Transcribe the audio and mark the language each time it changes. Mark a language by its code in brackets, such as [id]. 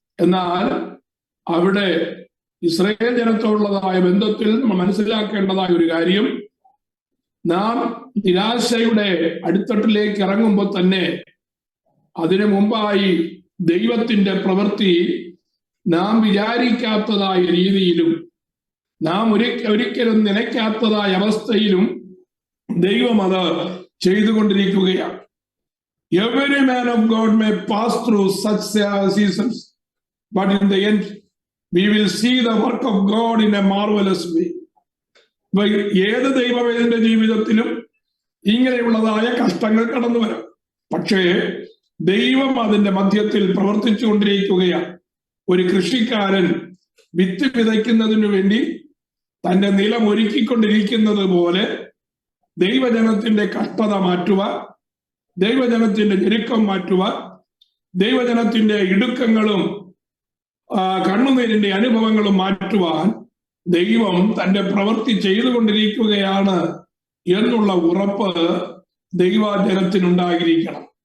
[ml] എന്നാൽ അവിടെ ഇസ്രായേൽ ജനത്തോടുള്ളതായ ബന്ധത്തിൽ നമ്മൾ മനസ്സിലാക്കേണ്ടതായ ഒരു കാര്യം, നാം നിരാശയുടെ അടിത്തട്ടിലേക്ക് ഇറങ്ങുമ്പോൾ തന്നെ അതിനു മുമ്പായി ദൈവത്തിന്റെ പ്രവൃത്തി നാം വിചാരിക്കാത്തതായ രീതിയിലും നാം ഒരിക്കലും നിലയ്ക്കാത്തതായ അവസ്ഥയിലും ദൈവം അത് ചെയ്തുകൊണ്ടിരിക്കുകയാണ്. [en] Every man of God may pass through such seasons, but in the end we will see the work of God in a marvelous way. [ml] ഏത് ദൈവവേദന്റെ ജീവിതത്തിലും ഇങ്ങനെയുള്ളതായ കഷ്ടങ്ങൾ കടന്നു വരാം. പക്ഷേ ദൈവം അതിന്റെ മധ്യത്തിൽ പ്രവർത്തിച്ചുകൊണ്ടിരിക്കുകയാണ്. ഒരു കൃഷിക്കാരൻ വിത്ത് വിതയ്ക്കുന്നതിനു വേണ്ടി തന്റെ നിലം ഒരുക്കിക്കൊണ്ടിരിക്കുന്നത് പോലെ ദൈവജനത്തിന്റെ കഷ്ടത മാറ്റുവാൻ, ദൈവജനത്തിന്റെ ഞെരുക്കം മാറ്റുവാൻ, ദൈവജനത്തിന്റെ ഇടുക്കങ്ങളും കണ്ണുനീരിന്റെ അനുഭവങ്ങളും മാറ്റുവാൻ ദൈവം തന്റെ പ്രവൃത്തി ചെയ്തുകൊണ്ടിരിക്കുകയാണ് എന്നുള്ള ഉറപ്പ് ദൈവജനത്തിനുണ്ടായിരിക്കണം.